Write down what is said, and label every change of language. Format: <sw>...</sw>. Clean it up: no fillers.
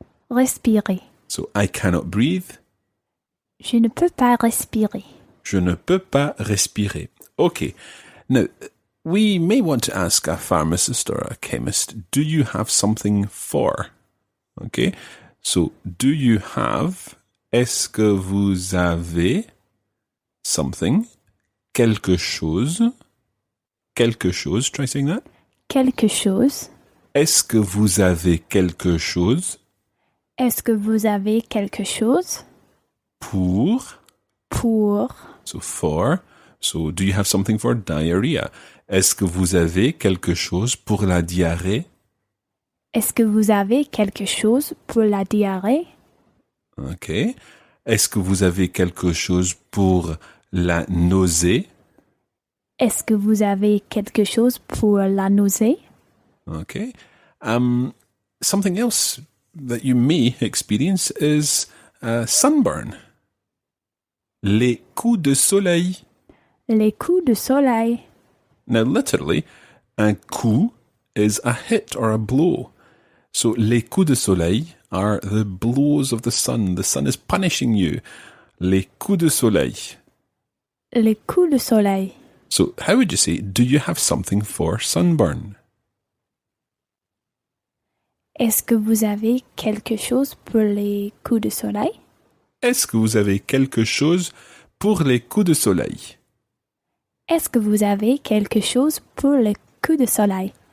<fr>Respirer.</fr> <en>So, I cannot breathe.</en> <fr>Je ne peux pas respirer. Je ne peux pas respirer. Okay.</fr> <en>Now, we may want to ask a pharmacist or a chemist, do you have something for? Okay. So, do you have...</en> <fr>Est-ce que vous avez</fr> <en>something,</en> <fr>quelque chose, quelque chose,</fr> <en>try saying that.</en> <fr>Quelque chose. Est-ce que vous avez quelque chose? Est-ce que vous avez quelque chose Pour. pour?</fr> <en>So for. So do you have something for diarrhea?</en> <fr>Est-ce que vous avez quelque chose pour la diarrhée? Est-ce que vous avez quelque chose pour la diarrhée?</fr> <en>OK.</en> <fr>Est-ce que vous avez quelque chose pour la nausée? Est-ce que vous avez quelque chose pour la nausée?</fr> <en>Okay. Something else that you may experience is sunburn.</en> <fr>Les coups de soleil. Les coups de soleil.</fr> <en>Now, literally,</en> <fr>un coup</fr> <en>is a hit or a blow. So,</en> <fr>les coups de soleil</fr> <en>are the blows of the sun. The sun is punishing you.</en> <fr>Les coups de soleil. Les coups de soleil.</fr> <en>So, how would you say, do you have something for sunburn?</en> <fr>Est-ce que vous avez quelque chose pour les coups de soleil? Est-ce que vous avez quelque chose pour les coups de soleil? Est-ce que vous avez quelque chose pour les coups de soleil?</fr>